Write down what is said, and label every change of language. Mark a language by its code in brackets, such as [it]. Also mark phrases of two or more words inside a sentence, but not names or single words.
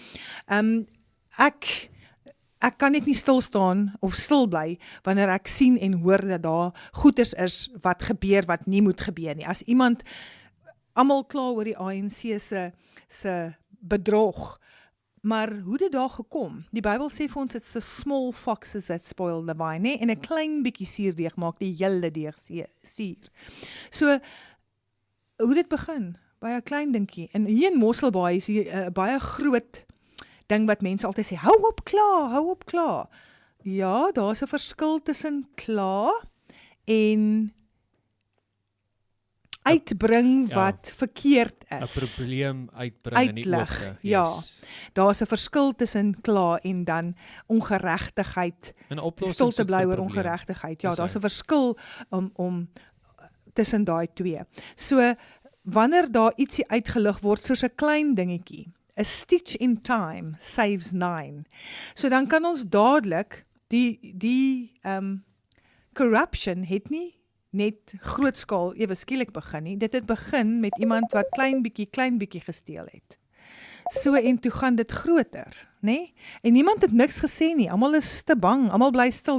[af] Ek kan net nie stil staan of stil bly wanneer ek sien en hoor dat daar goeders is wat gebeur wat nie moet gebeur nie. As iemand, almal kla oor die ANC se bedrog, maar hoe dit daar gekom? Die Bybel sê vir ons, [en] it's the small foxes that spoil the vine, [af] nee? En 'n klein bietjie suurdeeg maak die hele deeg suur. So, hoe dit begin? By 'n klein dingetjie. En hier in Mosselbaai is hier 'n baie groot ding wat mense altyd sê, hou op kla. Ja, daar's 'n verskil tussen kla en uitbring wat verkeerd is. 'n probleem uitbring in die oopte. Ja. Daar's 'n verskil tussen kla en dan ongeregtigheid. Stil te bly oor ongeregtigheid. Ja, daar's 'n verskil om tussen daai twee. So, wanneer daar ietsie uitgelig word soos 'n klein dingetjie, [en] a stitch in time saves 9. [af] So dan kan ons dadelik die corruption het nie net grootskaal ewe skielik begin nie. Dit het begin met iemand wat klein bietjie gesteel het. So, en toe gaan dit groter, né? En niemand het niks gesê nie. Almal is te bang, almal bly stil.